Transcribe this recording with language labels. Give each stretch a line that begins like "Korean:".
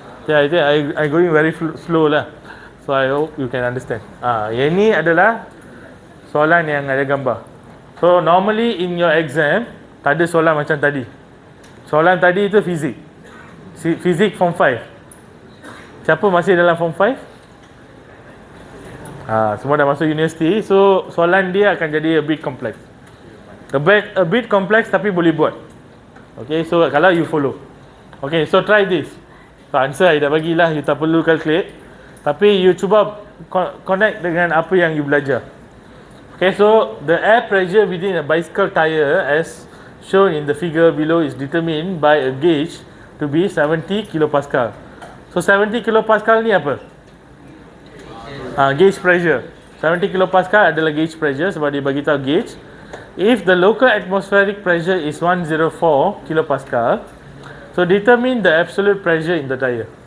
English: Yeah, I think I going very slow lah. So I hope you can understand.
Malay: Yang ni adalah soalan yang ada gambar.
English: So normally in your exam
Malay: tak ada soalan macam tadi. Soalan tadi itu fizik. Fizik form 5. Siapa masih dalam form 5? Semua dah masuk universiti. So soalan dia akan jadi
English: a bit complex. A bit complex
Malay: tapi boleh buat.
English: Okay, so kalau you follow. Okay, so try this. So answer I
Malay: dah bagilah,
English: you
Malay: tak perlu
English: calculate.
Malay: Tapi you cuba connect dengan apa yang you belajar.
English: Okay, so the air pressure within a bicycle tire as shown in the figure below is determined by a gauge to be 70 kilopascal.
Malay: So 70 kilopascal ni apa? Gauge pressure. 70 kilopascal adalah gauge pressure sebab dia bagi tahu gauge.
English: If the local atmospheric pressure is 104 kilopascal, so determine the absolute pressure in the tire.